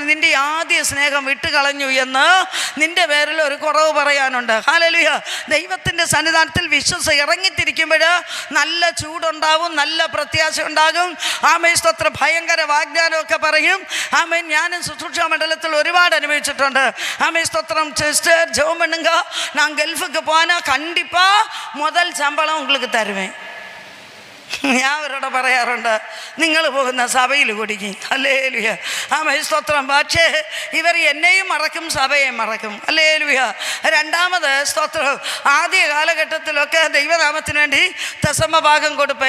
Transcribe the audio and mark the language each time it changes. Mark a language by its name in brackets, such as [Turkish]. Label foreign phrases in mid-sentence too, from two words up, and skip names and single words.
[Malayalam] നിൻ്റെ ആദ്യ സ്നേഹം വിട്ടുകളഞ്ഞു എന്ന് നിൻ്റെ പേരിൽ ഒരു കുറവ് പറയാനുണ്ട്. ഹല്ലേലൂയ. ദൈവത്തിൻ്റെ സന്നിധാനത്തിൽ ഇറങ്ങിത്തിരിക്കുമ്പോൾ നല്ല ചൂടുണ്ടാവും, നല്ല പ്രത്യാശ ഉണ്ടാകും. ആമേൻ സ്തോത്രം. ഭയങ്കര വാഗ്ദാനമൊക്കെ പറയും. ആമേൻ ഞാനും ശുശ്രൂഷ മണ്ഡലത്തിൽ ഒരുപാട് അനുഭവിച്ചിട്ടുണ്ട്. ആമേൻ സ്തോത്രം. [Tamil] സിസ്റ്റർ ஜெபம் பண்ணுங்க, நான் கல்ஃபுக்கு போனால் கண்டிப்பாக முதல் சம்பளம் உங்களுக்கு தருவேன். [Malayalam] ഞാൻ അവരോട് പറയാറുണ്ട്, നിങ്ങൾ പോകുന്ന സഭയിൽ കുടിക്കും. ഹല്ലേലൂയ. ആമേൻ സ്തോത്രം. പക്ഷേ ഇവർ എന്നെയും മറക്കും, സഭയെ മറക്കും. ഹല്ലേലൂയ. രണ്ടാമത് സ്തോത്രം, ആദ്യ കാലഘട്ടത്തിലൊക്കെ ദൈവനാമത്തിന് വേണ്ടി ദശമഭാഗം കൊടുപ്പേ.